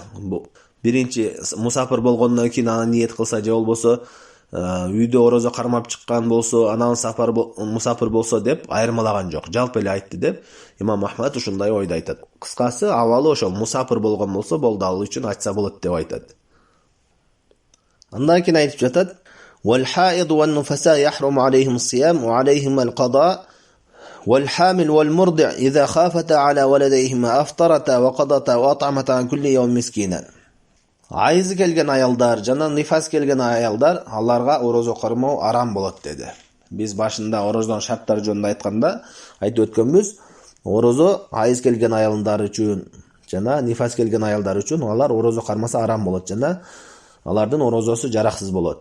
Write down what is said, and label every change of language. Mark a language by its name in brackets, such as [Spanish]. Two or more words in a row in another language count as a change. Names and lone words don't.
[Kyrgyz] Биринчи мусафир болгондон кийин аны ниет кылса же болбосо үйдө орозо кармап чыккан болсо, анан сапар мусафир болсо деп айырмалаган жок. Жалпы эле айтты деп Имам Ахмад ушундай ойду айтат. Кыскасы, абалы ошол мусафир болгон болсо болду, ал үчүн айтса болот деп айтат. Андан кийин айтып жатат: [Arabic] "والحائض والنفساء يحرم عليهم الصيام وعليهم القضاء، والحامل والمرضع إذا خافتا على ولديهما أفطرتا وقضتا وأطعمتا عن كل يوم مسكينا." [Kyrgyz] Айызы келген аялдар жана нифас келген аялдар, аларга орозо кармоо арам болот деди. Биз башында орозонун шарттары жөнүндө айтканда айтып өткөнбүз. Орозо айыз келген аялдар үчүн жана нифас келген аялдар үчүн алар орозо кармаса арам болот жана алардын орозосу жараксыз болот.